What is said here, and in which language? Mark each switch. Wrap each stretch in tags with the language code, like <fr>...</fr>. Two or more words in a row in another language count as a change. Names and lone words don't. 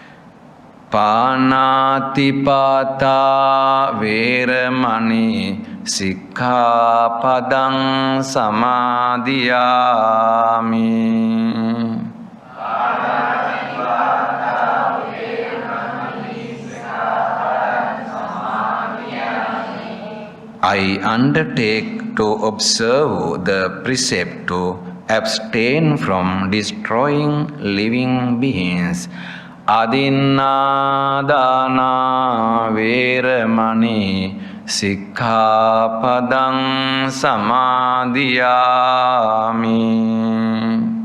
<pi>Pāṇātipātā vēramaṇī sikkhapadang samadhiyāmi.</pi> <en>I undertake to observe the precept to abstain from destroying living beings.</en> <pi>Adinādāna vēramaṇī sikkhapadang samadhiyāmi.</pi>